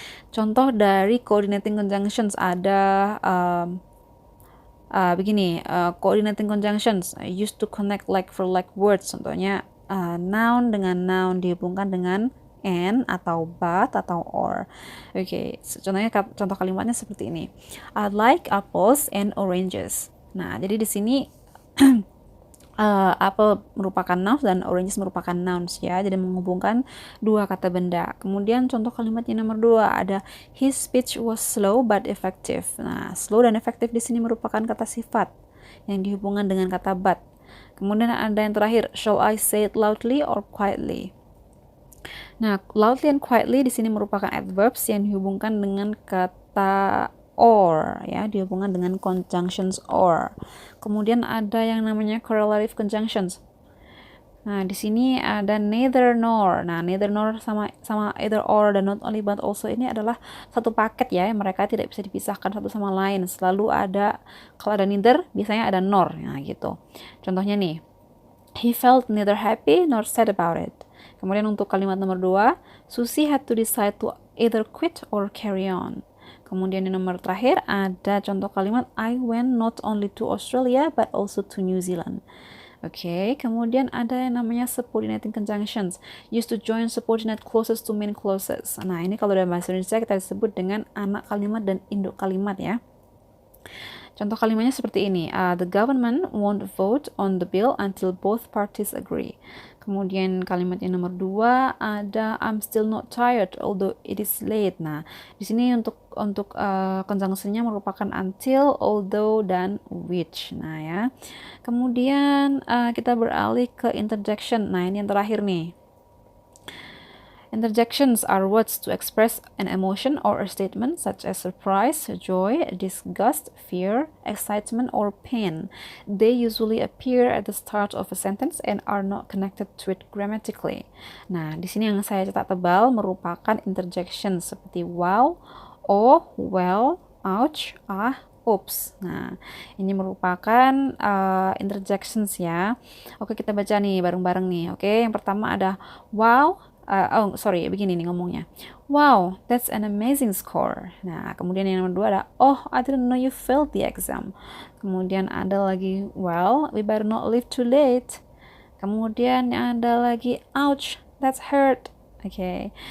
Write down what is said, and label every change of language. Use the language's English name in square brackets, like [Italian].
[Indonesian] Contoh dari [English] coordinating conjunctions [Indonesian] ada begini, [English] coordinating conjunctions used to connect like for like words. [Indonesian] Contohnya noun dengan noun dihubungkan dengan and atau but atau or. Contohnya contoh kalimatnya seperti ini. [English] I like apples and oranges. [Indonesian] Nah, jadi di sini apple merupakan nouns dan oranges merupakan nouns ya. Jadi menghubungkan dua kata benda. Kemudian contoh kalimatnya nomor 2 ada [English] his speech was slow but effective. [Indonesian] Nah, slow dan effective di sini merupakan kata sifat yang dihubungkan dengan kata but. Kemudian ada yang terakhir, [English] shall I say it loudly or quietly? [Indonesian] Nah, loudly and quietly di sini merupakan adverbs yang dihubungkan dengan kata or ya, dihubungkan dengan conjunctions or. Kemudian ada yang namanya correlative conjunctions. Nah, di sini ada neither nor. Nah, neither nor sama either or dan not only but also ini adalah satu paket ya. Mereka tidak bisa dipisahkan satu sama lain. Selalu ada, kalau ada neither biasanya ada nor. Nah, gitu. Contohnya nih, [English] he felt neither happy nor sad about it. [Indonesian] Kemudian untuk kalimat nomor 2, [English] Susie had to decide to either quit or carry on. [Indonesian] Kemudian yang nomor terakhir ada contoh kalimat [English] I went not only to Australia but also to New Zealand. Oke, [Indonesian] kemudian ada yang namanya [English] subordinating conjunctions, used to join subordinate clauses to main clauses. [Indonesian] Nah, ini kalau dalam bahasa Indonesia kita sebut dengan anak kalimat dan induk kalimat ya. Contoh kalimatnya seperti ini, [English] the government won't vote on the bill until both parties agree. [Indonesian] Kemudian kalimat yang nomor 2 ada [English] I'm still not tired although it is late. [Indonesian] Nah, di sini untuk conjunction-nya merupakan until, although, dan which. Nah ya. Kemudian kita beralih ke interjection. Nah, ini yang terakhir nih. [English] Interjections are words to express an emotion or a statement such as surprise, joy, disgust, fear, excitement, or pain. They usually appear at the start of a sentence and are not connected to it grammatically. [Indonesian] Nah, di sini yang saya cetak tebal merupakan interjections seperti wow, oh, well, ouch, ah, oops. Nah, ini merupakan interjections ya. Oke, kita baca nih bareng-bareng nih. Oke, yang pertama ada wow. Begini nih ngomongnya. [English] Wow, that's an amazing score. [Indonesian] Nah, kemudian yang nomor 2 ada, [English] oh, I didn't know you failed the exam. [Indonesian] Kemudian ada lagi, [English] well, we better not leave too late. [Indonesian] Kemudian ada lagi, ouch, [English] that's hurt. [Indonesian] Oke.